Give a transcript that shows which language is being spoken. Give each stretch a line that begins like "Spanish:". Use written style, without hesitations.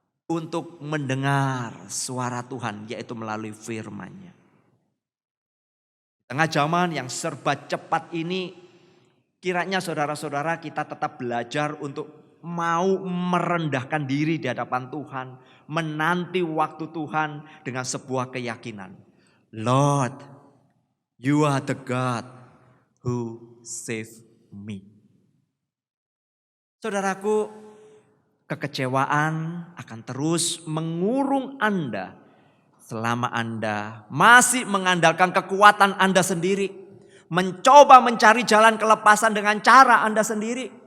Indonesian: untuk mendengar suara Tuhan, yaitu melalui firman-Nya. Di tengah zaman yang serba cepat ini, kiranya saudara-saudara kita tetap belajar untuk mau merendahkan diri di hadapan Tuhan, menanti waktu Tuhan dengan sebuah keyakinan.
English: Lord, you are the God who save me.
Indonesian: Saudaraku, kekecewaan akan terus mengurung Anda selama Anda masih mengandalkan kekuatan Anda sendiri, mencoba mencari jalan kelepasan dengan cara Anda sendiri.